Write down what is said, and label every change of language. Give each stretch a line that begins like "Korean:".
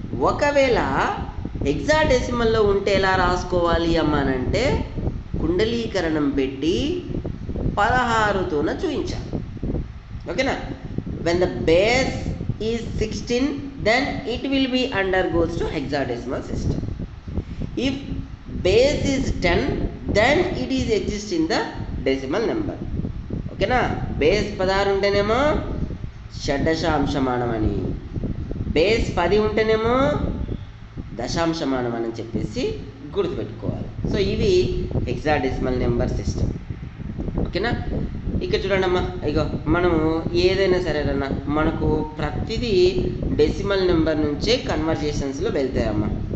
Telugu: ఒకవేళ హెక్సాడెసిమల్లో ఉంటే ఎలా రాసుకోవాలి అమ్మానంటే కుండలీకరణం పెట్టి 16తోన చూపించాలి. ఓకేనా?
English: When the base is 16 then it will be undergoes to hexadecimal system. If base is 10 then it is exist in the decimal number.
Telugu: ఓకేనా? బేస్ 16 ఉంటేనేమో షడ్దశాంశమానం అని, బేస్ 10 ఉంటేనేమో దశాంశమానం అని చెప్పేసి గుర్తుపెట్టుకోవాలి. సో ఇవి హెక్సాడెసిమల్ నెంబర్ సిస్టమ్. ఓకేనా? ఇక చూడండి అమ్మా, ఇగో మనము ఏదైనా సరేనన్నా మనకు ప్రతిదీ డెసిమల్ నెంబర్ నుంచే కన్వర్జేషన్స్లో వెళ్తాయమ్మా.